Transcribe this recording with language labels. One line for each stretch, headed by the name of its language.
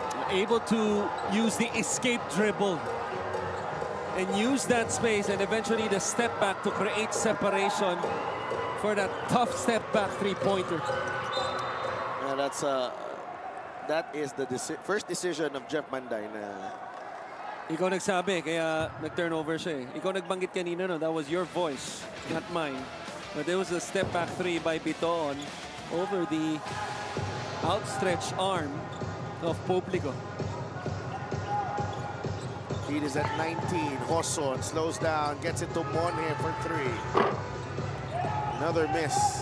English: Able to use the escape dribble and use that space and eventually the step back to create separation for that tough step back three-pointer. Yeah, that is the first decision of Jeff Manday.
Filipino: Ikaw nagsabi, kaya nag-turnover siya eh. Ikaw nagbanggit kanina, no?
English: That was your voice, not mine. But there was a step back 3 by Biton over the outstretched arm of Publico. Lead is at 19. Hoson slows down, gets it to Monhe for 3. Another miss.